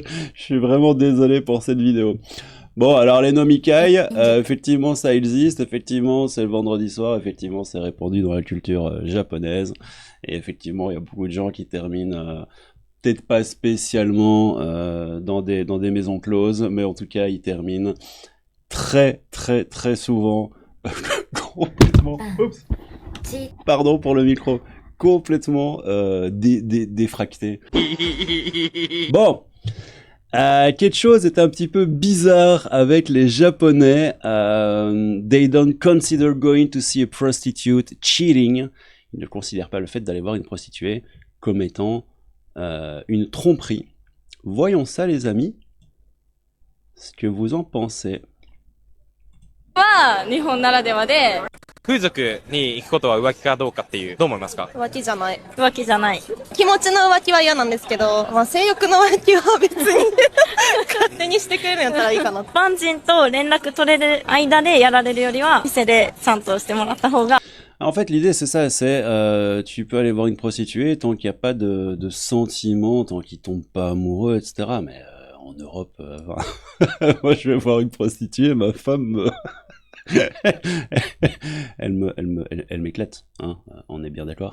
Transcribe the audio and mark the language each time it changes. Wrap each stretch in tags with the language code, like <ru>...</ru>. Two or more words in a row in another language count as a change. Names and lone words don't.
<fr>Je suis vraiment désolé pour cette vidéo. Bon, alors les nomikai, effectivement ça existe, effectivement c'est le vendredi soir, effectivement c'est répandu dans la culture japonaise, et effectivement il y a beaucoup de gens qui terminent, peut-être pas spécialement dans des maisons closes, mais en tout cas ils terminent très très très souvent complètement, oups, pardon pour le micro, complètement défractés. Bon. Quelque chose est un petit peu bizarre avec les Japonais.</fr> <en>They don't consider going to see a prostitute cheating.</en> <fr>Ils ne considèrent pas le fait d'aller voir une prostituée comme étant une tromperie. Voyons ça, les amis. Ce que vous en pensez.</fr> <ja>は日本ならではで風俗に行くことは浮気かどうかっていう、どう思いますか？浮気じゃない。浮気じゃない。気持ちの浮気は嫌なんですけど、まあ性欲の浮気は別に勝手にしてくれるんやったらいいかな。一般人と連絡取れる間でやられるよりは、店でちゃんとしてもらった方が。</ja> <fr>En fait, l'idée, c'est ça, c'est tu peux aller voir une prostituée tant qu'il n'y a pas de sentiments, tant qu'ils tombent pas amoureux, etc. Mais en Europe, moi, je vais voir une prostituée, ma femme me... elle m'éclate, hein, on est bien d'accord.</fr>